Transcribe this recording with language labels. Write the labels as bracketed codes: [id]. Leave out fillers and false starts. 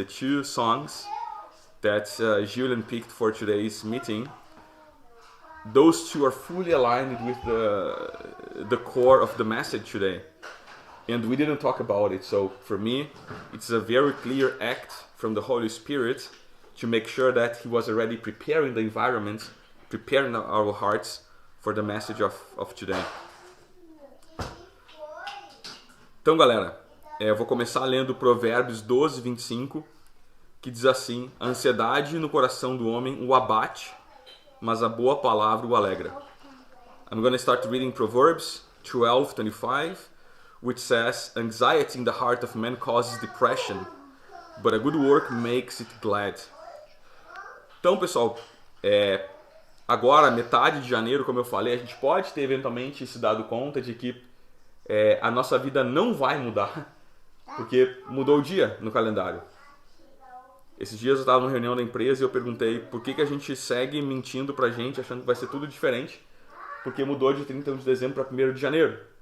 [en] The two songs that Julian picked for today's meeting, those two are fully aligned with the core of the message today. And we didn't talk about it, so for me, it's a very clear act from the Holy Spirit to make sure that He was already preparing the environment, preparing our hearts for the message of today. [pt] Então, galera, eu vou começar lendo Provérbios 12, 25, que diz assim: a ansiedade no coração do homem o abate, mas a boa palavra o alegra. [en] I'm going to start reading Proverbs 12, 25, which says, anxiety in the heart of man causes depression, but a good work makes it glad. [pt] Então, pessoal, agora, metade de janeiro, como eu falei, a gente pode ter eventualmente se dado conta de que a nossa vida não vai mudar, porque mudou o dia no calendário. Esses dias eu estava numa reunião da empresa e eu perguntei por que a gente segue mentindo pra gente, achando que vai ser tudo diferente, porque mudou de 31 de dezembro para 1º de janeiro.